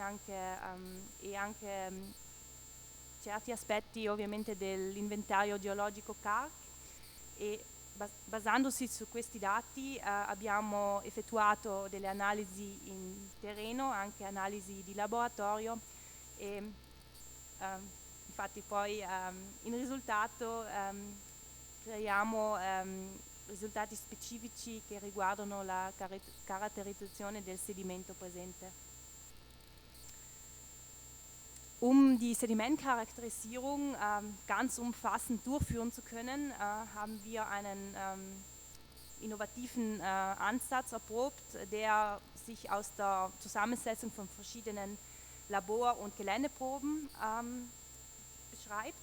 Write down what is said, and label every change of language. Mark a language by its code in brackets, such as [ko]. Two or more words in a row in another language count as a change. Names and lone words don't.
[it] anche, e anche certi aspetti ovviamente dell'inventario geologico CARC, e basandosi su questi dati abbiamo effettuato delle analisi in terreno, anche analisi di laboratorio, e infatti poi in risultato creiamo risultati specifici che riguardano la caratterizzazione del sedimento presente. [de] Um die Sedimentcharakterisierung ganz umfassend durchführen zu können, haben wir einen innovativen Ansatz erprobt, der sich aus der Zusammensetzung von verschiedenen Labor- und Geländeproben beschreibt.